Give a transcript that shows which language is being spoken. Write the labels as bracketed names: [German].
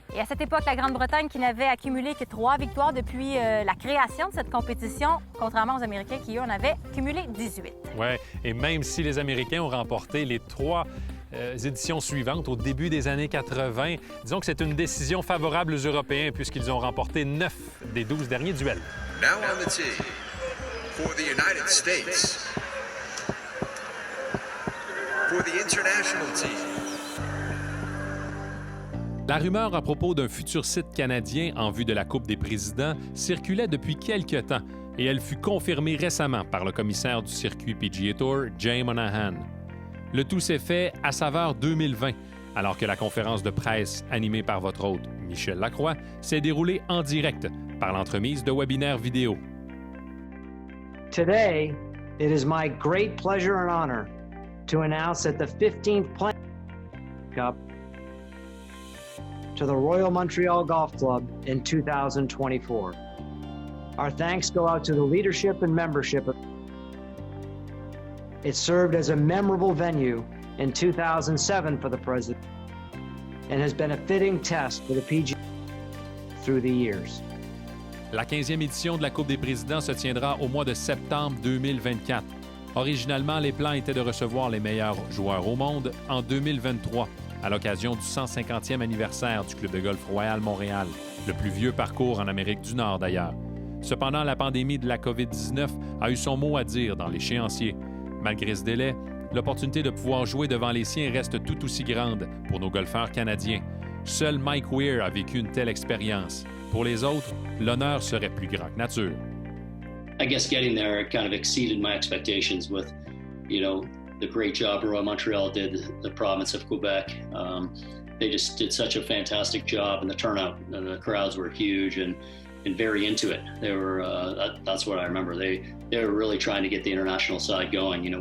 [French] Et à cette époque, la Grande-Bretagne, qui n'avait accumulé que 3 victoires depuis la création de cette compétition, contrairement aux Américains qui, eux, en avaient cumulé 18. Oui, et même si les Américains ont remporté les 3 éditions suivantes au début des années 80, disons que c'est une décision favorable aux Européens puisqu'ils ont remporté 9 des 12 derniers duels. [English] Now on the tee for the United States, for the international team. [French] La rumeur à propos d'un futur site canadien en vue de la Coupe des présidents circulait depuis quelque temps et elle fut confirmée récemment par le commissaire du circuit PGA Tour, Jay Monahan. Le tout s'est fait à saveur 2020, alors que la conférence de presse animée par votre hôte, Michel Lacroix, s'est déroulée en direct par l'entremise de webinaires vidéo. [English] Today, it is my great pleasure and honor to announce that the 15th Players Cup to the Royal Montreal Golf Club in 2024. Our thanks go out to the leadership and membership. It served as a memorable venue in 2007 for the President and has been a fitting test for the PGA through the years. [French] La 15e édition de la Coupe des présidents se tiendra au mois de septembre 2024. Originalement, les plans étaient de recevoir les meilleurs joueurs au monde en 2023, à l'occasion du 150e anniversaire du Club de golf Royal Montréal, le plus vieux parcours en Amérique du Nord d'ailleurs. Cependant, la pandémie de la COVID-19 a eu son mot à dire dans l'échéancier. Malgré ce délai, l'opportunité de pouvoir jouer devant les siens reste tout aussi grande pour nos golfeurs canadiens. Seul Mike Weir a vécu une telle expérience. Pour les autres, l'honneur serait plus grand que nature. [English] I guess getting there kind of exceeded my expectations with, the great job Royal Montreal did, the province of Quebec. They just did such a fantastic job, and the turnout and the crowds were huge and very into it. They were that's what I remember. They were really trying to get the international side going.